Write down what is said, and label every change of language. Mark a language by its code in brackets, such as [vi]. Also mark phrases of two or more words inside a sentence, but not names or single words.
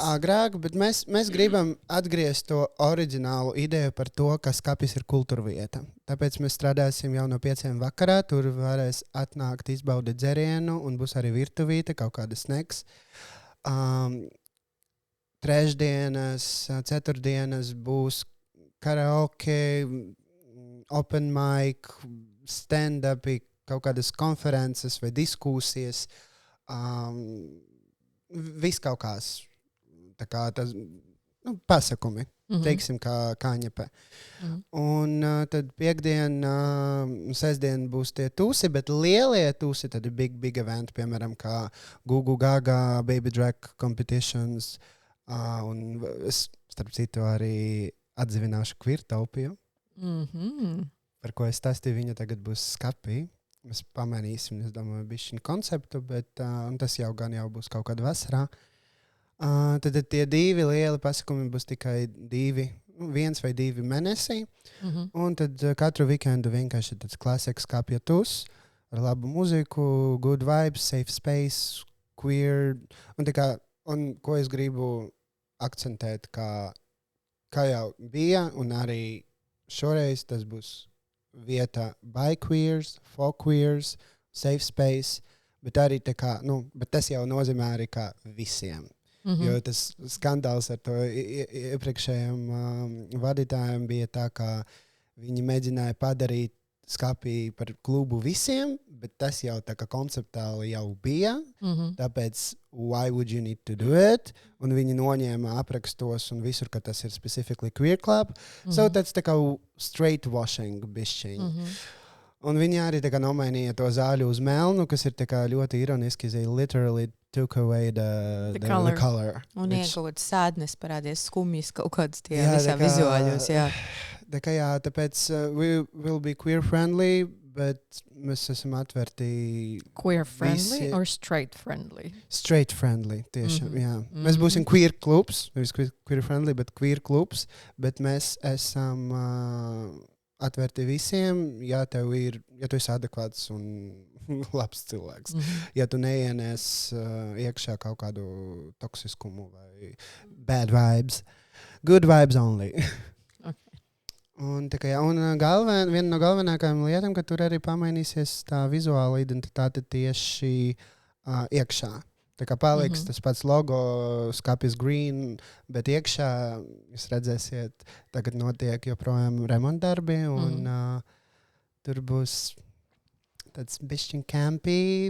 [lv] Kā agrāk, bet mēs gribam atgriezt to oriģinālu ideju par to, ka skapis ir kultūrvieta. Tāpēc mēs strādāsim jau no 5 vakarā, tur varēs atnākt izbaudīt dzerienu un būs arī virtuvīte, kaut kāda snacks. Trešdienas, ceturtdienas būs karaoke, [en] open mic, [lv] stand-upi, kaut kādas konferences vai diskusijas. Viss kaut kās. Tā kā tas, pasakumi, teiksim, kā ņepē. Un tad piekdien, sestdien būs tie tūsi, bet lielie tūsi, tad ir [en] big event, [lv] piemēram, kā Gugu Gaga, [en] Baby Drag competitions. [lv] Un es, starp citu, arī atdzīvināšu queertopiju. par ko es stāstīju, viņa tagad būs skapī. Mēs pamainīsim, es domāju, bišķiņu konceptu, bet tas jau būs kaut kāda vasarā. Tad tie 2 lieli pasākumi būs tikai 1 vai 2 mēnesi. Un tad katru weekendu vienkārši tāds klasiks skapjotus ar labu muziku, [en] good vibes, safe space, queer. [lv] Un ko es gribu akcentēt, kā jau bija, un arī šoreiz tas būs vieta [en] by queers, for queers, safe space, [lv] bet arī bet tas jau nozīmē arī kā visiem. Jo tas skandāls ar to iepriekšējiem vadītājiem bija tā, ka viņi mēģināja padarīt skapī par klubu visiem, bet tas jau tā kā konceptuāli jau bija, tāpēc [en] why would you need to do it? [lv] Un viņi noņēma aprakstos un visur, ka tas ir [en] specifically queer club. So that's [lv] tā kā [en] straight washing bišķiņ. [lv] Un viņi arī tā kā nomainīja to zāļu uz melnu, kas ir tā kā ļoti ironiski, [en] they literally took away the color. [lv] Un kaut kāds sādnes parādies skumjas kaut kāds tie visā vizuāļos, jā. [en] Tāpēc we will be queer friendly, [lv] bet mēs esam atverti [en] queer friendly or straight friendly? Straight friendly, [lv] tiešām, jā. Mēs būsim queer klubs, nevis [en] queer friendly, [lv] bet queer klubs, bet mēs esam atverti visiem, ja tu esi adekvāts un labs cilvēks. Ja tu neienies iekšā kaut kādu toksiskumu vai [en] bad vibes, good vibes only. [lv] Un viena no galvenākajām lietām, ka tur arī pamainīsies tā vizuāla identitāte tieši iekšā. Tā kā paliks tas pats logo, skapis green, bet iekšā jūs redzēsiet, tagad notiek joprojām remontdarbi, un tur būs tāds bišķiņ campy.